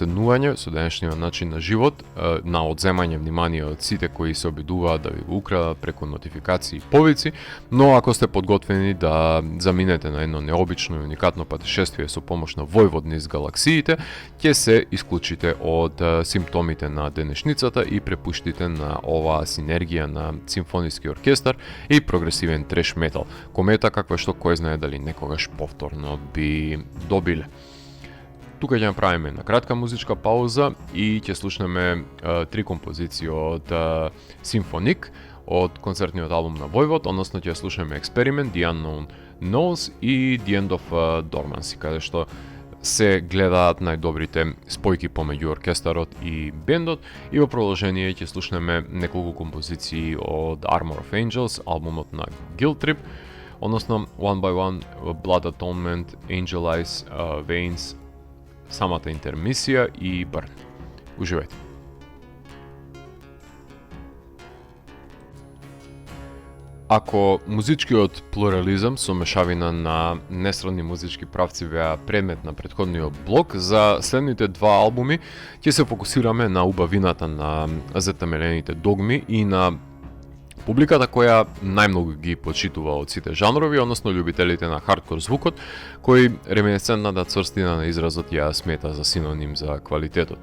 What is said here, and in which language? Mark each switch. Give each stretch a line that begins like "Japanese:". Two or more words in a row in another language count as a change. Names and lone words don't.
Macedonian: седнување со денешниот начин на живот, на одземање внимание од сите кои се обидуваат да ви го украдат преку нотификации и повици, но ако сте подготвени да заминете на едно необично и уникатно патешествие со помош на војвод низ галаксиите, ќе се исклучите од симптомите на денешницата и препуштите на оваа синергија на симфониски оркестар и прогресивен треш метал, комета каква што кој знае дали некогаш повторно би добиле. Тука ќе направиме една кратка музичка пауза и ќе слушнеме три композиции од Симфоник, од концертниот албум на Војвод, односно ќе слушнеме Experiment, The Unknown Knows и The End of Dormancy, каде што се гледаат најдобрите спојки помеѓу оркестарот и бендот, и во продолжение ќе слушнеме неколку композиции од Armor of Angels, албумот на Guilt Trip, односно One by One, Blood Atonement, Angel Eyes, Veins, самата интермисија и Burn. Уживајте. Ако музичкиот плурализам со мешавина на несродни музички правци беа предмет на претходниот блок, за следните два албуми ќе се фокусираме на убавината на затемелените догми и на публиката која најмногу ги почитува од сите жанрови, односно љубителите на хардкор звукот, кој реминесцентната цврстина на изразот ја смета за синоним за квалитетот.